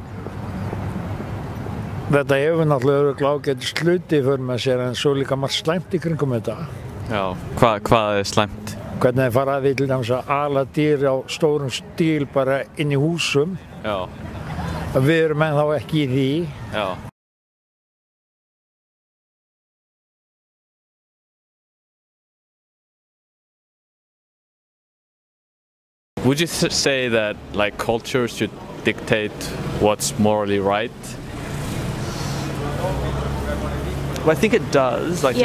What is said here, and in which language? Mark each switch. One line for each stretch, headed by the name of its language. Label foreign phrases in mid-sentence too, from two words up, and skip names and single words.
Icelandic: Þetta hefur náttúrulega örugglega ágætis hluti fyrir með sér en svo líka margt slæmt í kringum þetta. Já, hvað er slæmt? Hvernig þið fara að því til dæmis að ala dýr á stórum stíl bara inn í húsum. Já. Við erum ennþá ekki í því. Já.
English: Would you say that like culture should dictate what's morally right? Well, I think it does, like